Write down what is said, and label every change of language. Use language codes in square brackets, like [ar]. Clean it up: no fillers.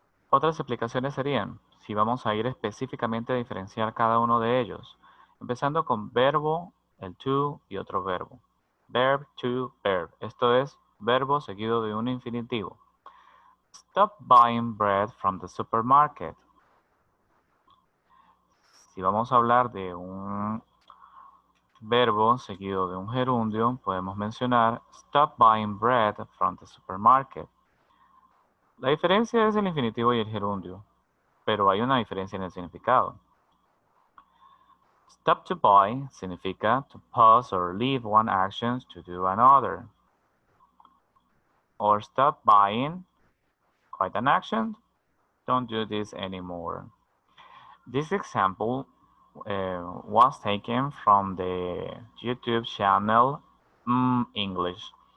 [es] Otras explicaciones serían, si vamos a ir específicamente a diferenciar cada uno de ellos, empezando con verbo, el to y otro verbo. [en] Verb to verb. [es] Esto es verbo seguido de un infinitivo. [en] Stop buying bread from the supermarket. [es] Si vamos a hablar de un verbo seguido de un gerundio, podemos mencionar [en] stop buying bread from the supermarket. [es] La diferencia es el infinitivo y el gerundio, pero hay una diferencia en el significado. [en] Stop to buy significa to pause or leave one action to do another. Or stop buying, quite an action, don't do this anymore. This example was taken from the YouTube channel English.